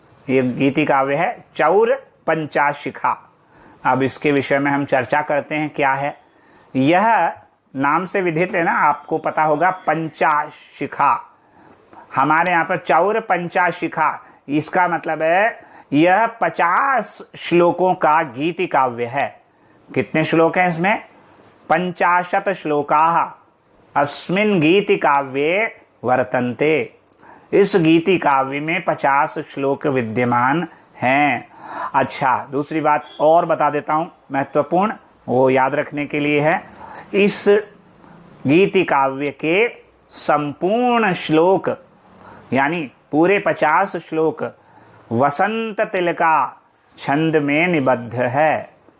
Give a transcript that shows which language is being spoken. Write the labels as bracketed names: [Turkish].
[Hindi] ये गीति काव्य है चौर पंचाशिखा। अब इसके विषय में हम चर्चा करते हैं। क्या है यह? नाम से विदित है ना, आपको पता होगा पंचाशिखा। हमारे यहाँ पर चौर पंचाशिखा, इसका मतलब है यह 50 श्लोकों का गीति काव्य है। कितने श्लोक हैं इसमें? [Sanskrit] 50 श्लोकाः अस्मिन् गीति काव्ये वर्तन्ते। [Hindi] इस गीति काव्य में 50 श्लोक विद्यमान हैं। अच्छा, दूसरी बात और बता देता हूँ, महत्वपूर्ण, वो याद रखने के लिए है। इस गीति काव्य के संपूर्ण श्लोक यानी पूरे 50 श्लोक वसंत तिलका छंद में निबद्ध है।